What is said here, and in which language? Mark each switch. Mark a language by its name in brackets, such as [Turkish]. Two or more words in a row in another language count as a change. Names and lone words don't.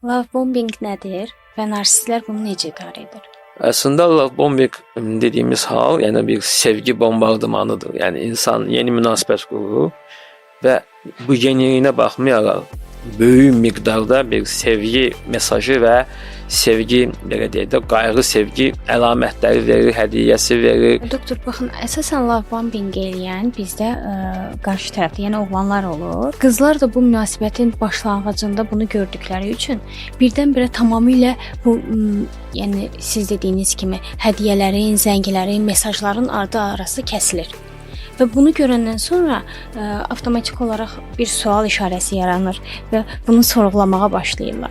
[English] Love bombing [Azerbaijani] nədir və narsistlər bunu necə idarə edir? [Turkish] Aslında [English] love bombing [Turkish] dediğimiz hal yani bir sevgi bombardımanıdır. Yani insan yeni münasebet kurur ve bu yeniliğine bakmayarak [Azerbaijani] böyük miqdarda bir sevgi mesajı ve sevgi belə deyək də qayğı sevgi əlamətləri verir, hədiyyəsi verir. Doktor, baxın, əsasən [English] love bombing [Azerbaijani] eləyən bizdə qarşı tərəfdə, yəni oğlanlar olur. Qızlar da bu münasibətin başlanğıcında bunu gördükləri üçün birdən-birə tamamilə bu yəni siz dediyiniz kimi hədiyyələrin, zənglərin, mesajların arası kəsilir. Və bunu görəndən sonra avtomatik olaraq bir sual işarəsi yaranır və bunu sorğulamağa başlayırlar.